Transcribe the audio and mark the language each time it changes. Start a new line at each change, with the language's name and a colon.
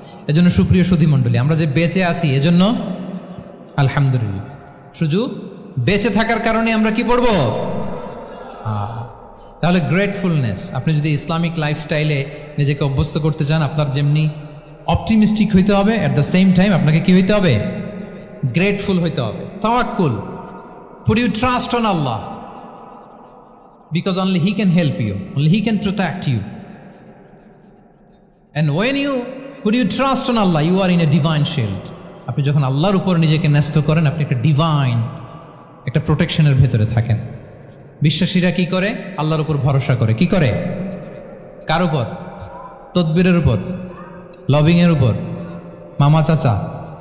Bangla: এজন্য সুপ্রিয় সুধী মণ্ডলী, আমরা যে বেঁচে আছি এজন্য আলহামদুলিল্লাহ। শুধু বেঁচে থাকার কারণে আমরা কি পড়ব? তাহলে গ্রেটফুলনেস, আপনি যদি ইসলামিক লাইফস্টাইলে নিজেকে অভ্যস্ত করতে চান, আপনার যেমনি অপটিমিস্টিক হইতে হবে,
English: at the same time
Bangla: আপনাকে কি হইতে হবে? গ্রেটফুল হইতে হবে।
English: তাওয়াক্কুল, put your trust on Allah, because only He can help you, only He can protect you. And when you put your trust on Allah, you are in a divine shield.
Bangla: আপনি যখন আল্লাহর উপর নিজেকে ন্যস্ত করেন, আপনি একটা ডিভাইন, একটা প্রোটেকশনের ভেতরে থাকেন। বিশ্বাসীরা কি করে? আল্লাহর উপর ভরসা করে। কি করে? কার উপর? তদবিরের উপর, লবিংয়ের উপর, মামা চাচা?